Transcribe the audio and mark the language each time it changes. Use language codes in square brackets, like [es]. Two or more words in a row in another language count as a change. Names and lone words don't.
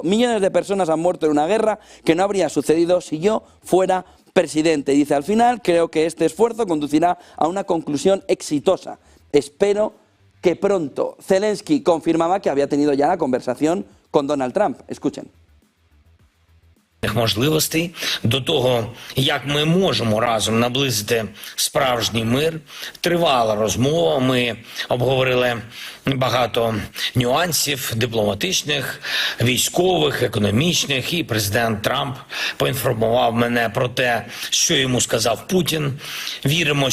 [es] Millones de personas han muerto en una guerra que no habría sucedido si yo fuera presidente. Dice al final, creo que este esfuerzo conducirá a una conclusión exitosa. Espero que pronto. Zelensky confirmaba que había tenido ya la conversación con Donald Trump. Escuchen. [uk] Можливостей до того, як ми можемо разом наблизити справжній мир. Тривала розмова, ми обговорили багато нюансів дипломатичних, військових, економічних, і президент Трамп поінформував мене про те, що йому сказав Путін.